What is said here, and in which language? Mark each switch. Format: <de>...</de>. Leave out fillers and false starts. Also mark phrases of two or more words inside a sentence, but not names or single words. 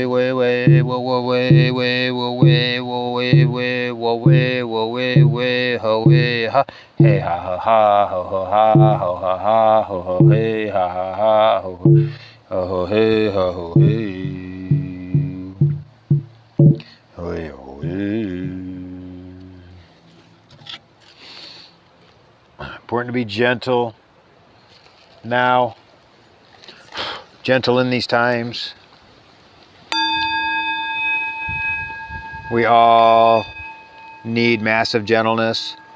<en>way way wo wo way way wo way wo way way wo way wo way way ho way ha hey ha ha ha ho ho ha ho ha ha ho ho hey ha ha ha ho ho hey ho ho hey ho hey ho hey. Important to be gentle now. Gentle in these times. We all need massive gentleness.</en>